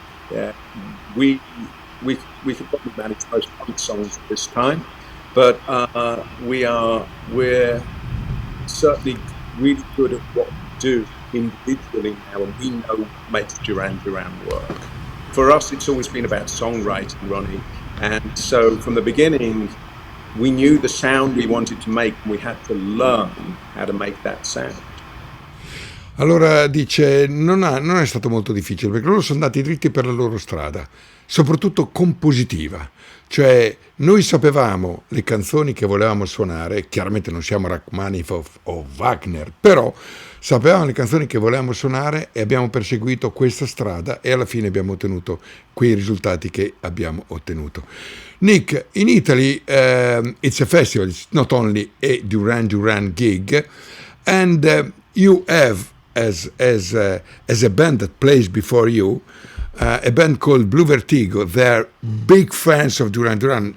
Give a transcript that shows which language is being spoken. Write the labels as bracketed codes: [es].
[en] Yeah, we could probably manage most punk songs at this time, but we're certainly really good at what we do individually now, and we know what makes Duran Duran work. For us, it's always been about songwriting, Ronnie. And so from the beginning, we knew the sound we wanted to make, and we had to learn how to make that sound. [it] Allora dice, non è stato molto difficile, perché loro sono andati dritti per la loro strada, soprattutto compositiva. Cioè, noi sapevamo le canzoni che volevamo suonare, chiaramente non siamo Rachmaninoff o Wagner, però sapevamo le canzoni che volevamo suonare e abbiamo perseguito questa strada e alla fine abbiamo ottenuto quei risultati che abbiamo ottenuto. [en] Nick, in Italy it's a festival, it's not only a Duran Duran gig, and you have as a band that plays before you, a band called Bluvertigo. They're big fans of Duran Duran.